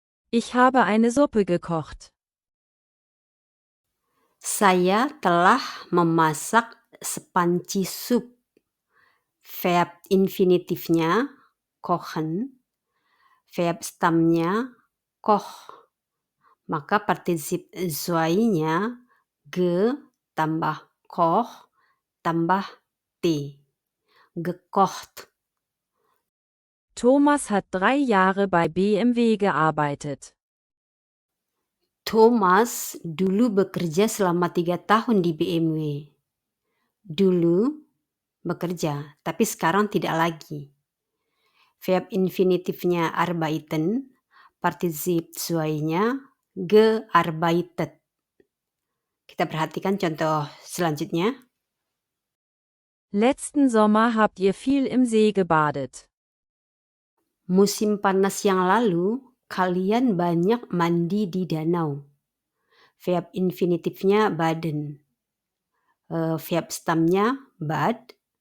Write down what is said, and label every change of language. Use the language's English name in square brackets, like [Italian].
[German] Ich habe eine Suppe gekocht. [Indonesian] Saya telah memasak sepanci sup. Verb infinitifnya kochen, verb stamnya koch. Maka partisip zwei-nya ge tambah koch tambah t. Gekocht. [German] Thomas hat 3 Jahre bei BMW gearbeitet. [Indonesian] Thomas dulu bekerja selama 3 tahun di BMW. Dulu bekerja, tapi sekarang tidak lagi. Verb infinitifnya arbeiten, partisip zwei-nya gearbeitet. Kita perhatikan contoh selanjutnya. [German] Letzten Sommer habt ihr viel im See gebadet. [Indonesian] Musim panas yang lalu, kalian banyak mandi di danau. Verb infinitifnya baden. Verb stamnya bad.